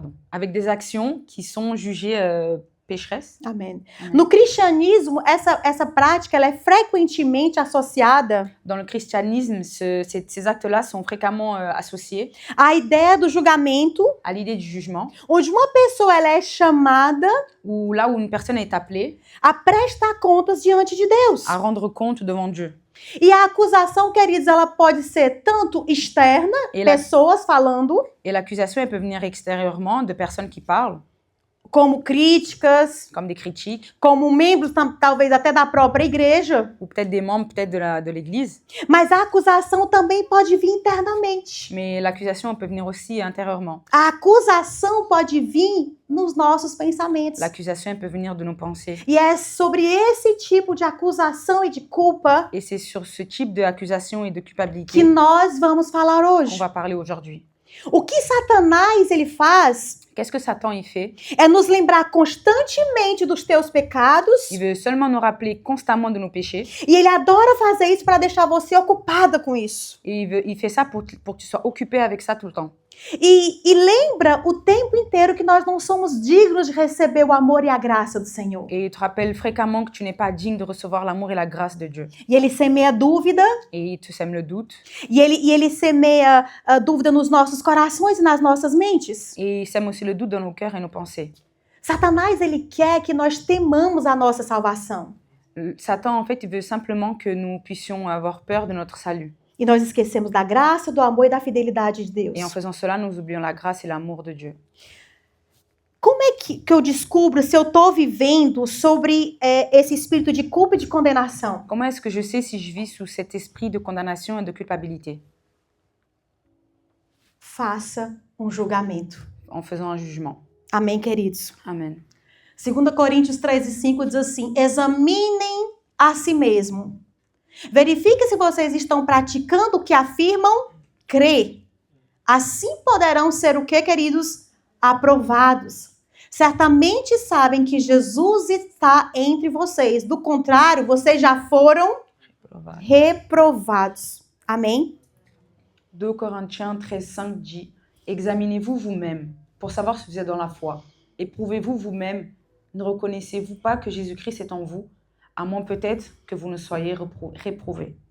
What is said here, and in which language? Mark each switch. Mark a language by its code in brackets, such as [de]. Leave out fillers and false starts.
[fr] avec des actions qui sont jugées pécheresses. [pt] Amém. Amém. No cristianismo, essa prática ela é frequentemente associada [fr] Dans le christianisme, ces actes-là sont fréquemment associés [pt] à ideia do julgamento, [fr] à l'idée du jugement, [pt] onde uma pessoa ela é chamada [fr] ou là où une personne est appelée [pt] a prestar contas diante de Deus. [fr] à rendre compte devant Dieu. [pt] E a acusação, queridos, ela pode ser tanto externa, [fr] Et [pt] pessoas falando, [fr] l'accusation, elle peut venir extérieurement de personnes qui parlent, [pt] como críticas, [fr] comme des critiques, [pt] como membros talvez até da própria igreja. [fr] ou peut-être des membres de l'Église. [pt] Mas a acusação também pode vir internamente. [fr] Mais l'accusation, elle peut venir aussi intérieurement. [pt] A acusação pode vir nos nossos pensamentos. [fr] L'accusation, elle peut venir de nos pensées. [pt] E é sobre esse tipo de acusação e de culpa [fr] Et c'est sur ce type d'accusation et de [pt] que [fr] culpabilité [pt] nós vamos falar [fr] qu'on [pt] hoje. [fr] va parler aujourd'hui. [pt] O que Satanás ele faz [fr] Qu'est-ce que Satan y fait? [pt] é nos lembrar constantemente dos teus pecados [fr] Il veut seulement nous rappeler constamment de nos péchés. [pt] e ele adora fazer isso para deixar você ocupada com isso. [fr] Et il fait ça pour que tu sois occupé avec ça tout le temps. [pt] E lembra o tempo inteiro que nós não somos dignos de receber o amor e a graça do Senhor. [fr] Et il te rappelle fréquemment que tu n'es pas digne de recevoir l'amour et la grâce de Dieu. [pt] E ele semeia dúvida, [fr] Et il te sème le doute. [pt] e ele semeia a dúvida nos nossos corações e nas nossas mentes. [fr] Et il sème aussi le doute dans nos cœurs et nos pensées. [pt] Satanás, ele quer que nós temamos a nossa salvação. [fr] Satan, en fait, il veut simplement que nous puissions avoir peur de notre salut. [pt] E nós esquecemos da graça, do amor e da fidelidade de Deus. [fr] Et en faisant cela, nous oublions la grâce et l'amour de Dieu. [pt] Como é que eu descubro se eu estou vivendo sobre esse espírito de culpa e de condenação? [fr] Comment est-ce que je sais si je vis sous cet esprit de condamnation et de culpabilité? [pt] Faça um julgamento. [fr] En faisant un jugement. [pt] Amém, queridos? [fr] Amen. [pt] 2 Coríntios 13:5 diz assim: examinem a si mesmo. Verifique se vocês estão praticando o que afirmam crer. Assim poderão ser o que, queridos? Aprovados. Certamente sabem que Jesus está entre vocês. Do contrário, vocês já foram reprovados. Amém? [fr] 2 Corinthiens 13:5 dit « Examinez-vous vous-même. pour savoir si vous êtes dans la foi. Éprouvez-vous vous-même, ne reconnaissez-vous pas que Jésus-Christ est en vous, à moins peut-être que vous ne soyez réprouvés.